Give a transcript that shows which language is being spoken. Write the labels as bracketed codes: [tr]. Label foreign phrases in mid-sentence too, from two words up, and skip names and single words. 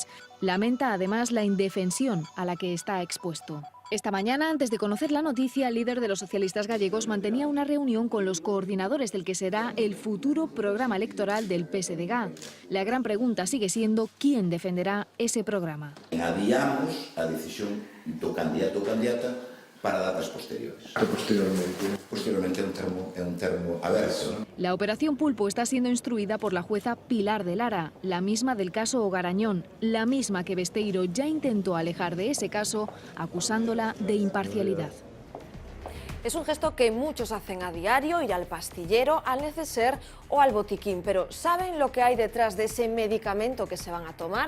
[es] Lamenta además la indefensión a la que está expuesto. Esta mañana, antes de conocer la noticia, el líder de los socialistas gallegos mantenía una reunión con los coordinadores del que será el futuro programa electoral del PSDG. La gran pregunta sigue siendo quién defenderá ese programa. [gl] Adiamos a decisión do candidato ou candidata para datas posteriores. Posteriormente é un termo aberto, ¿no? [es] La operación Pulpo está siendo instruida por la jueza Pilar de Lara, la misma del caso Ogarañón, la misma que Besteiro ya intentó alejar de ese caso, acusándola de imparcialidad. Es un gesto que muchos hacen a diario, ir al pastillero, al neceser o al botiquín, pero ¿saben lo que hay detrás de ese medicamento que se van a tomar?